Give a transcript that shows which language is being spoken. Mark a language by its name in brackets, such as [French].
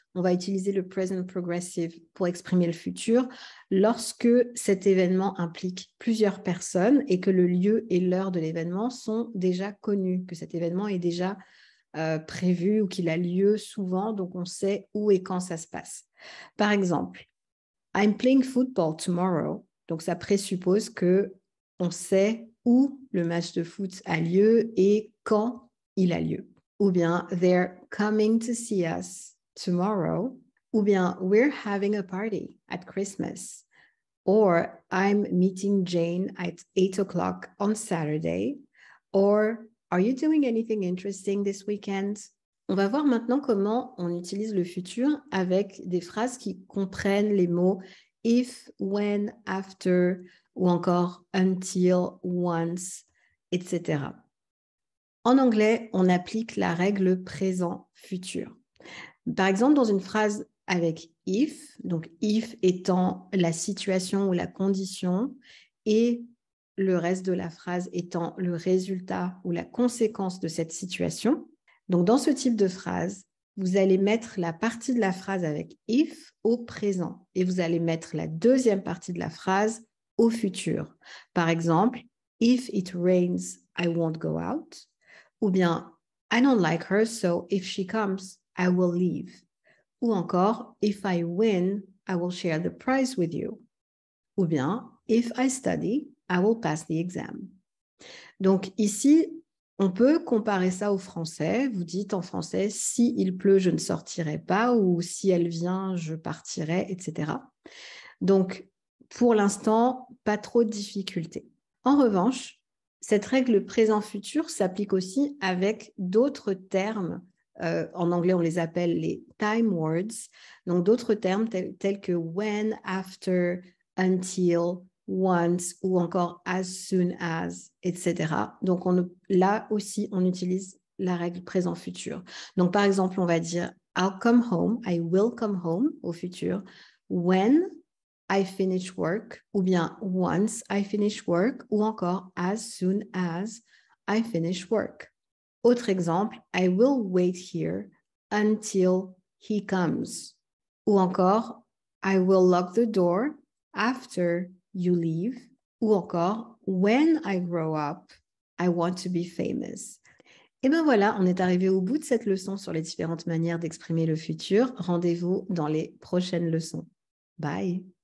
[French] on va utiliser le present progressive pour exprimer le futur lorsque cet événement implique plusieurs personnes et que le lieu et l'heure de l'événement sont déjà connus, que cet événement est déjà prévu ou qu'il a lieu souvent, donc on sait où et quand ça se passe. Par exemple, [English] I'm playing football tomorrow. [French] Donc ça présuppose que on sait où le match de foot a lieu et quand il a lieu. Ou bien [English] they're coming to see us tomorrow. [French] Ou bien [English] we're having a party at Christmas. Or I'm meeting Jane at 8 o'clock on Saturday. Or are you doing anything interesting this weekend? [French] On va voir maintenant comment on utilise le futur avec des phrases qui comprennent les mots if, when, after ou encore until, once, etc. En anglais, on applique la règle présent-futur. Par exemple, dans une phrase avec if, donc if étant la situation ou la condition et le reste de la phrase étant le résultat ou la conséquence de cette situation. Donc, dans ce type de phrase, vous allez mettre la partie de la phrase avec if au présent et vous allez mettre la deuxième partie de la phrase au futur. Par exemple, [English] if it rains, I won't go out. [French] Ou bien, [English] I don't like her, so if she comes, I will leave. [French] Ou encore, [English] if I win, I will share the prize with you. [French] Ou bien, [English] if I study, I will pass the exam. [French] Donc ici, on peut comparer ça au français. Vous dites en français, si il pleut, je ne sortirai pas, ou si elle vient, je partirai, etc. Donc, pour l'instant, pas trop de difficultés. En revanche, cette règle présent-futur s'applique aussi avec d'autres termes. En anglais, on les appelle les time words. Donc, d'autres termes tels que when, after, until, once ou encore as soon as, etc. Donc, là aussi, on utilise la règle présent-futur. Donc, par exemple, on va dire [English] I'll come home, I will come home [French] au futur, [English] when I finish work, [French] ou bien [English] once I finish work, [French] ou encore [English] as soon as I finish work. [French] Autre exemple, [English] I will wait here until he comes. [French] Ou encore, [English] I will lock the door after you leave. [French] Ou encore, [English] when I grow up, I want to be famous. [French] Et bien voilà, on est arrivé au bout de cette leçon sur les différentes manières d'exprimer le futur. Rendez-vous dans les prochaines leçons. Bye!